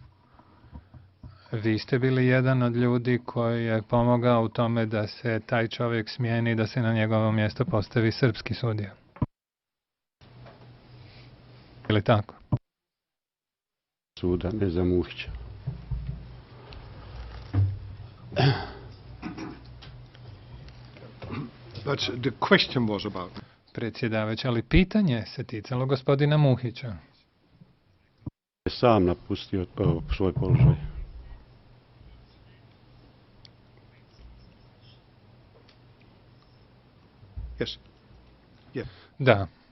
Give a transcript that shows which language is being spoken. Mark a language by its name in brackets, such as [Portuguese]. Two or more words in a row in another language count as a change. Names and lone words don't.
[Bosnian] Vi ste bili jedan od ljudi koji je pomogao u tome da se taj čovjek smijeni i da se na njegovo mjesto postavi srpski sudija. Ili tako? Suda, ne za Muhića. [English] But the question was about [Bosnian] Predsjedavajući, ali pitanje se ticalo gospodina Muhića. Je sam napustio svoj položaj. [English] yes. [Bosnian] Da.